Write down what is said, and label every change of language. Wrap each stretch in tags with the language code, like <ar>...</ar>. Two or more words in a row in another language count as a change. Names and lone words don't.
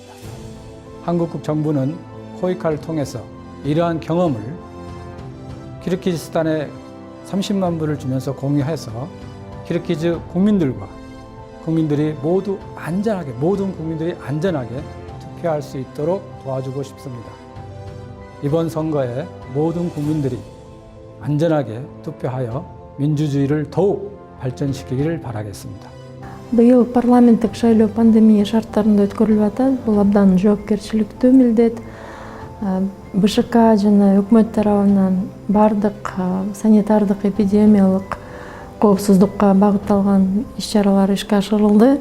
<ko>한국 정부는 코이카를 통해서 이러한 경험을 키르기스탄에 30만 불을 주면서 공유해서 키르기즈 국민들이 모든 국민들이 안전하게 투표할 수 있도록 도와주고 싶습니다. 이번 선거에 모든 국민들이 안전하게 투표하여 민주주의를 더욱 발전시키기를 바라겠습니다.</ko> <ky>Быйыл парламенттик шайлоо пандемия шарттарында өткөрүлүп атат. Бул абдан жоопкерчиликтүү милдет. БШК жана өкмөт тарабынан бардык санитардык эпидемиялык коопсуздукка багытталган иш-чаралар ишке ашырылды.</ky>